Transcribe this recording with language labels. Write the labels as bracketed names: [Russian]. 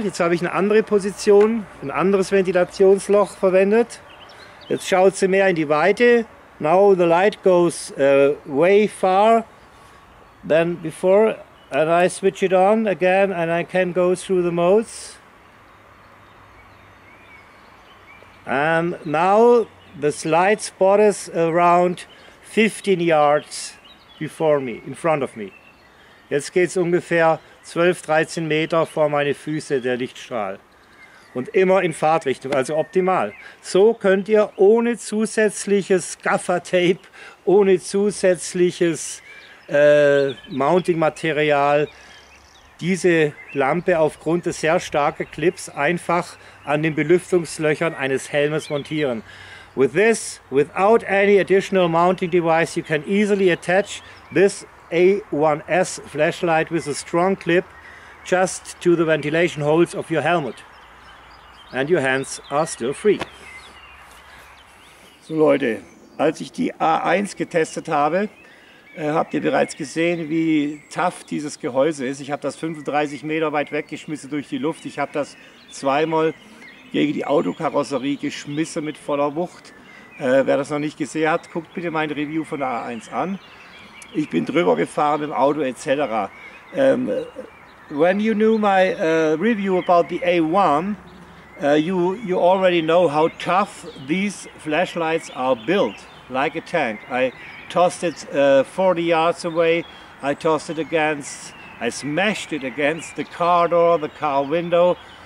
[German] Jetzt habe ich eine andere Position, ein anderes Ventilationsloch verwendet. Jetzt schaut sie mehr in die Weite. [English] Now the light goes way far than before, and I switch it on again and I can go through the modes. And now the light spot is around 15 yards before me, in front of me. [German] Jetzt geht es ungefähr 12-13 Meter vor meine Füße, der Lichtstrahl. Und immer in Fahrtrichtung, also optimal. So könnt ihr ohne zusätzliches Gaffer-Tape, ohne zusätzliches Mounting-Material diese Lampe aufgrund des sehr starken Clips einfach an den Belüftungslöchern eines Helmes montieren. [English] With this, without any additional mounting device, you can easily attach this A1S flashlight with a strong clip just to the ventilation holes of your helmet. And your hands are still free. [German] So Leute, als ich die A1 getestet habe, habt ihr bereits gesehen, wie tough dieses Gehäuse ist. Ich habe das 35 Meter weit weggeschmissen durch die Luft. Ich habe das zweimal gegen die Autokarosserie geschmissen mit voller Wucht. Wer das noch nicht gesehen hat, guckt bitte mein Review von der A1 an. Ich bin drüber gefahren im Auto etc. [English] When you knew my review about the A1, you already know how tough these flashlights are built, like a tank. I tossed it 40 yards away. I tossed it I smashed it against the car door, the car window.